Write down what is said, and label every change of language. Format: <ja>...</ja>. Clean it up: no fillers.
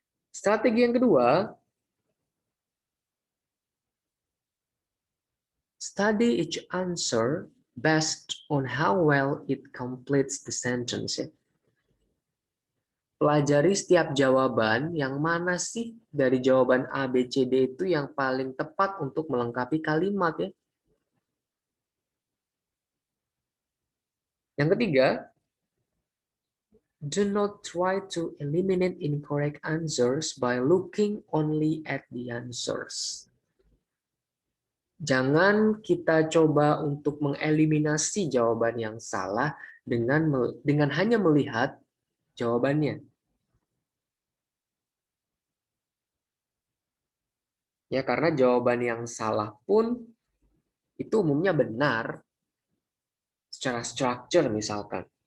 <id>Strategi yang kedua,</id> <en>study each answer based on how well it completes the sentence. Ya.</en> <id>Pelajari setiap jawaban yang mana sih dari jawaban A, B, C, D itu yang paling tepat untuk melengkapi kalimat. Ya. Yang ketiga,</id> <en>do not try to eliminate incorrect answers by looking only at the answers.</en> <id>Jangan kita coba untuk mengeliminasi jawaban yang salah dengan hanya melihat jawabannya. Ya, karena jawaban yang salah pun itu umumnya benar secara structure misalkan.</id>